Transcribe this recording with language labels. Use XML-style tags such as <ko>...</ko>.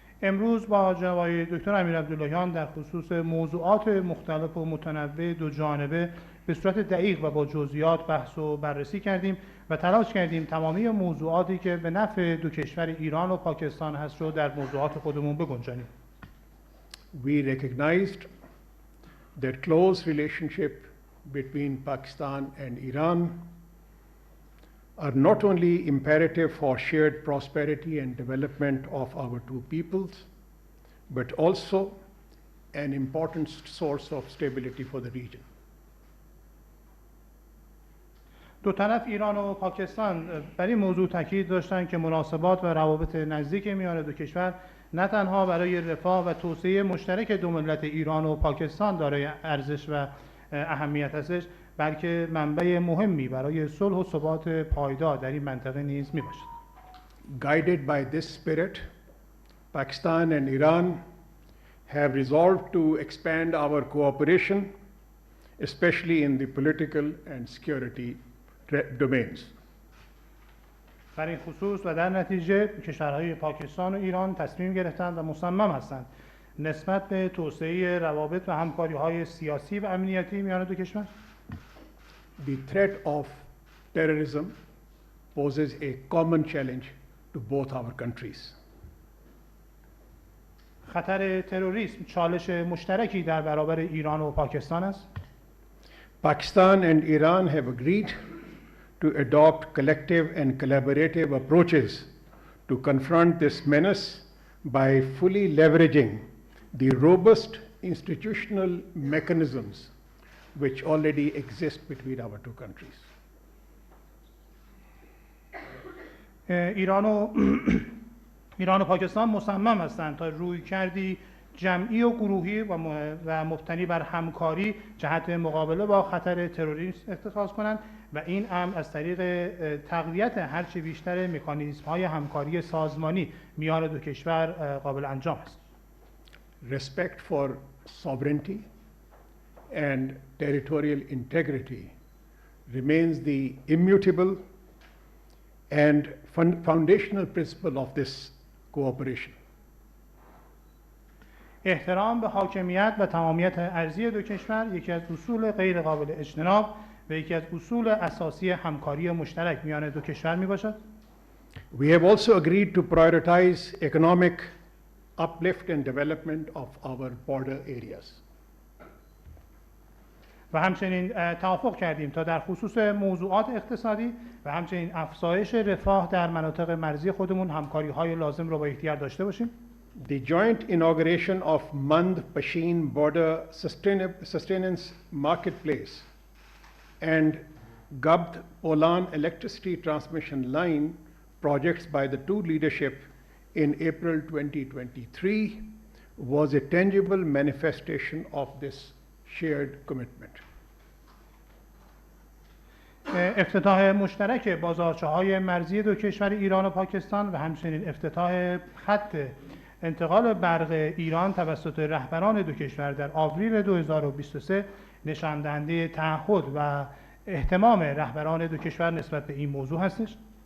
<fa>امروز با جناب آقای دکتر امیرعبداللهیان در خصوص موضوعات مختلف و متنوع دو جانبه به صورت دقیق و با جزئیات بحث و بررسی کردیم و تلاش کردیم تمامی موضوعاتی که به نفع دو کشور ایران و پاکستان هست رو در موضوعات خودمون بگنجانیم.</fa> <en>We recognized that close relationship between Pakistan and Iran are not only imperative for shared prosperity and development of our two peoples, but also an important source of stability for the region.</en> <fa>دو طرف ایران و پاکستان بر این موضوع تاکید داشتند که مناسبات و روابط نزدیک میان دو کشور نه تنها برای رفاه و توسعه مشترک دو ملت ایران و پاکستان دارای ارزش و اهمیت هستش، بلکه منبع مهمی برای صلح و ثبات پایدار در این منطقه نیز می باشد.</fa> <en>Guided by this spirit, Pakistan and Iran have resolved to expand our cooperation, especially in the political and security domains.</en> <fa>در این خصوص و در نتیجه کشورهای پاکستان و ایران تصمیم گرفتند و مصمم هستند نسبت به توسعه روابط و همکاری‌های سیاسی و امنیتی میان دو کشور.</fa> <en>The threat of terrorism poses a common challenge to both our countries.</en> <fa>خطر تروریسم چالش مشترکی در برابر ایران و پاکستان است.</fa> <en>Pakistan and Iran have agreed to adopt collective and collaborative approaches to confront this menace by fully leveraging the robust institutional mechanisms which already exist between our two countries.</en> <fa>ایران و پاکستان مصمم هستند تا رویکردی جمعی و گروهی و مبتنی بر همکاری جهت مقابله با خطر تروریسم اتخاذ کنند و این امر از طریق تقویت هرچه بیشتر مکانیزم‌های همکاری سازمانی میان دو کشور قابل انجام است.</fa> <en>Respect for sovereignty and territorial integrity remains the immutable and foundational principle of this cooperation.</en> <fa>احترام به حاکمیت و تمامیت ارضی دو کشور یکی از اصول غیر قابل اجتناب و یکی از اصول اساسی همکاری مشترک میان دو کشور می باشد.</fa> <en>We have also agreed to prioritize economic uplift and development of our border areas.</en> <fa>و همچنین توافق کردیم تا در خصوص موضوعات اقتصادی و همچنین افزایش رفاه در مناطق مرزی خودمون همکاری‌های لازم را با یکدیگر داشته باشیم.</fa> <en>The joint inauguration of Mand-Pashin Border Sustenance Marketplace and Gabd-Olan electricity transmission line projects by the two leadership in April 2023 was a tangible manifestation of this shared commitment.</en> <fa>افتتاح مشترک بازارچه‌های مرزی دو کشور ایران و پاکستان و همچنین افتتاح خط انتقال برق ایران توسط رهبران دو کشور در آوریل 2023 نشان دهنده تعهد و اهتمام رهبران دو کشور نسبت به این موضوع هستش.</fa>